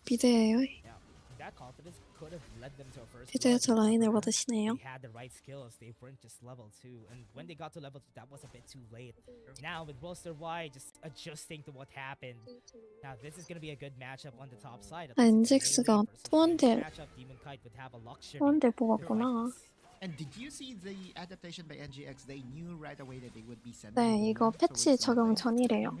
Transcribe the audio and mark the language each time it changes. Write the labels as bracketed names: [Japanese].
[Korean] 미드예요. [English] Yeah, that confidence could have led them to a first [Korean] 미드에서 [English] blood. [Korean] 라인을 받으시네요. [English] They had the right skills. They weren't just level 2. And when they got to level 2, that was a bit too late. Now with Kt.Ry just adjusting to what happened. Now this is going to be a good matchup on the top side. [Korean] 아, NGX가 투원딜 뽑았구나. [English] And did you see the adaptation by NGX? They knew right away that they would be sending. [Korean] 네, 이거 패치 적용 전이래요.